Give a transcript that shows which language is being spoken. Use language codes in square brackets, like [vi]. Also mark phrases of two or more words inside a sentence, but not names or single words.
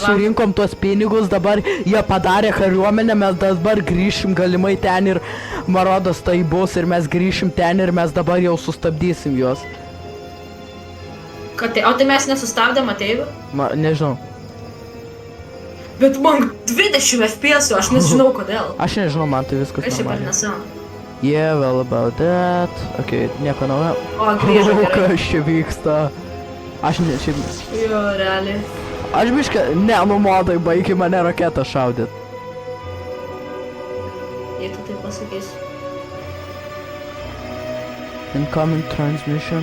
[lt] mes surinkom tuos pinigus, dabar jie padarė kariuomenę, mes dabar grįšim galimai ten ir Marodas tai bus ir mes grįšim ten ir mes dabar jau sustabdysim juos. Kad tai, o tai mes nesustabdėm ateivių? Nežinau. Bet man 20 FPS, aš nežinau kodėl. Aš nežinau, man tai viskas Kas čia per normaliai. nesąmonė? [en] Yeah, well about that. [lt] Okei, nieko naujo. O, grįžo gerai. Kas čia vyksta? Aš ne, šiaip... Jo, realiai. Aš biškai, ne, nu modai, baigi mane raketą šaudyt. Jei tu tai pasakysi. [en] Incoming transmission.